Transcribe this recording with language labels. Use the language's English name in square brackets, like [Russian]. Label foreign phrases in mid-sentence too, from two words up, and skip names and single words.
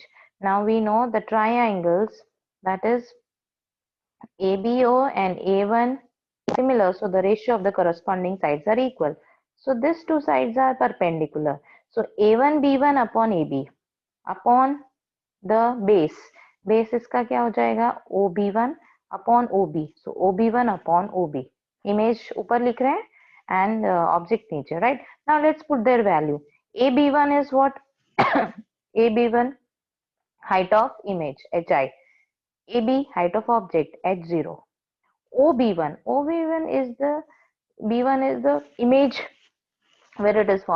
[English] Now we know the triangles, that is ABO and A1 similar, so the ratio of the corresponding sides are equal. So these two sides are perpendicular. So A1 B1 upon AB upon the base. [Hindi] Base इसका क्या हो जाएगा? [English] OB1 upon OB. So OB1 upon OB. Image [Hindi] ऊपर लिख रहे हैं [English] and object नीचे, right? Now let's put their value. AB1 is what? AB1 height of image HI. AB height of object H0. OB1 is the B1 is the image where it is formed.